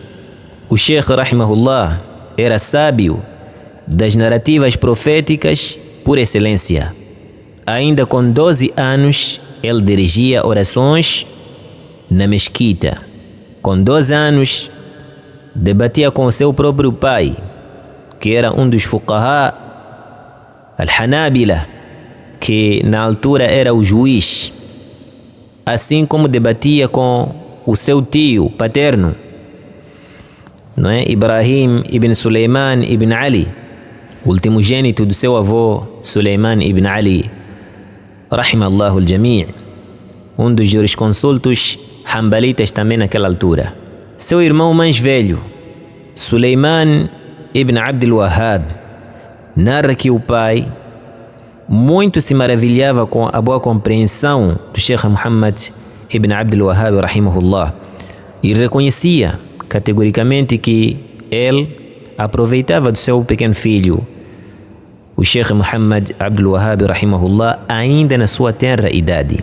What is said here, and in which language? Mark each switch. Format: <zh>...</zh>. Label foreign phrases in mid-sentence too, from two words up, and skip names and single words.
<pt>O Sheikh rahimahullah era sábio das narrativas proféticas por excelência. Ainda com 12 anos, ele dirigia orações na mesquita. Com 12 anos, debatia com seu próprio pai, que era um dos</pt> <ar>فقهاء الحنابلة,</ar> <pt>que na altura era o juiz, assim como debatia com o seu tio paterno, não é? Ibrahim ibn Suleiman ibn Ali, último gênito do seu avô Suleiman ibn Ali,</pt> <ar>رحم الله الجميع',</ar> <pt>um dos jurisconsultos hanbalitas também naquela altura. Seu irmão mais velho, Suleiman ibn Abdul Wahhab, narra que o pai muito se maravilhava com a boa compreensão do Sheikh Muhammad ibn Abdul Wahhab rahimahullah e reconhecia categoricamente que ele aproveitava do seu pequeno filho, o Sheikh Muhammad Abdul Wahhab rahimahullah, ainda na sua tenra idade.</pt>